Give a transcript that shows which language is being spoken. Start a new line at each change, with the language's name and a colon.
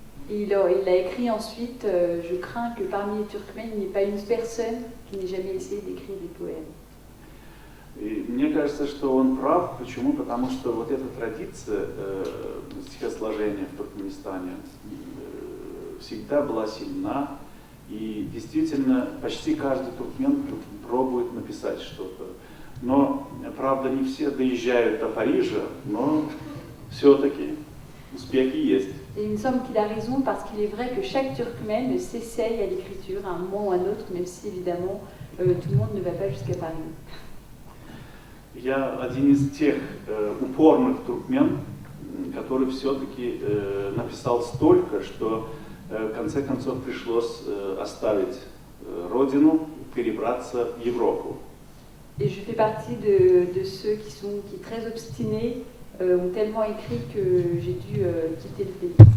French: Il a écrit ensuite, je crains que parmi les Turkmènes, il n'y ait pas une personne qui n'ait jamais essayé d'écrire des poèmes.
Russian: И мне кажется, что он прав. Почему? Потому что вот эта традиция стихосложения в Туркменистане всегда была сильна. И действительно, почти каждый туркмен пробует написать что-то. Но, правда, не все доезжают до Парижа, но все-таки успехи есть.
French: Et il me semble qu'il a raison parce qu'il est vrai que chaque Turkmène s'essaye à l'écriture à un moment ou à un autre, même si évidemment tout le monde ne va pas jusqu'à Paris.
Russian: Я один из тех упорных туркмен, который все-таки написал столько, что в конце концов пришлось оставить родину, perébratsa в Европу.
French: Et je fais partie de ceux qui sont très obstinés, ont tellement écrit que j'ai dû quitter le pays.